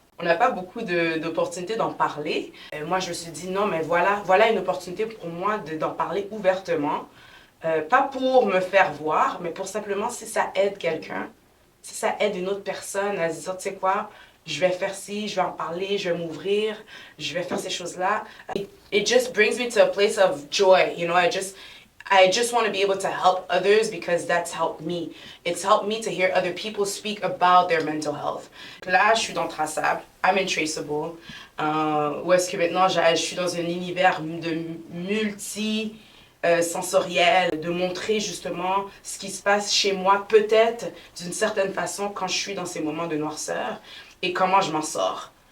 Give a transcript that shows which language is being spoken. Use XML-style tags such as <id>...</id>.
<fr>On n'a pas beaucoup d'opportunités d'en parler. Moi, je me suis dit, non, mais voilà une opportunité pour moi d'en parler ouvertement. Pas pour me faire voir, mais pour simplement, si ça aide quelqu'un, si ça aide une autre personne à se dire, tu sais quoi, je vais faire ci, je vais en parler, je vais m'ouvrir, je vais faire ces choses-là.</fr> <en>It just brings me to a place of joy, you know, I just want to be able to help others because that's helped me. It's helped me to hear other people speak about their mental health.</en> <fr>Là, je suis dans Traçable,</fr> <en>I'm in Traceable,</en> <fr>où est-ce que maintenant je suis dans un univers de multi sensoriel, de montrer justement ce qui se passe chez moi, peut-être d'une certaine façon quand je suis dans ces moments de noirceur et comment je m'en sors.</fr>